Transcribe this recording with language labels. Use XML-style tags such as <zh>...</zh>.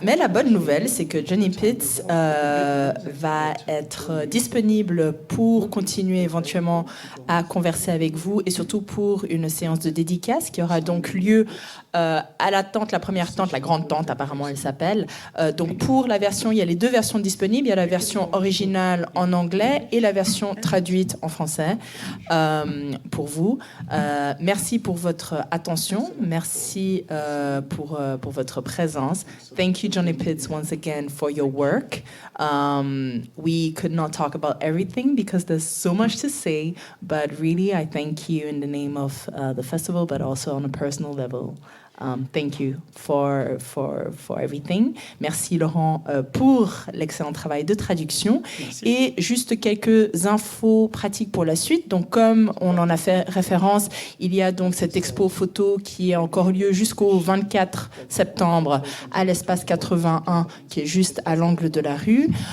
<fr>Mais la bonne nouvelle, c'est que Johny Pitts va être disponible pour continuer éventuellement à converser avec vous et surtout pour une séance de dédicace qui aura donc lieu à la tente, la première tente, la grande tente apparemment elle s'appelle. Donc pour la version, il y a les deux versions disponibles. Il y a la version originale en anglais et la version traduite en français pour vous. Merci pour votre attention. Merci pour votre présence.</fr> <en>Thank you, Johny Pitts, once again for your work. We could not talk about everything because there's so much to say, but really I thank you in the name of the festival, but also on a personal level. Thank you for everything.</en> <fr>Merci Laurent pour l'excellent travail de traduction. Merci. Et juste quelques infos pratiques pour la suite. Donc comme on en a fait référence, il y a donc cette expo photo qui est encore lieu jusqu'au 24 septembre à l'espace 81 qui est juste à l'angle de la rue.</fr>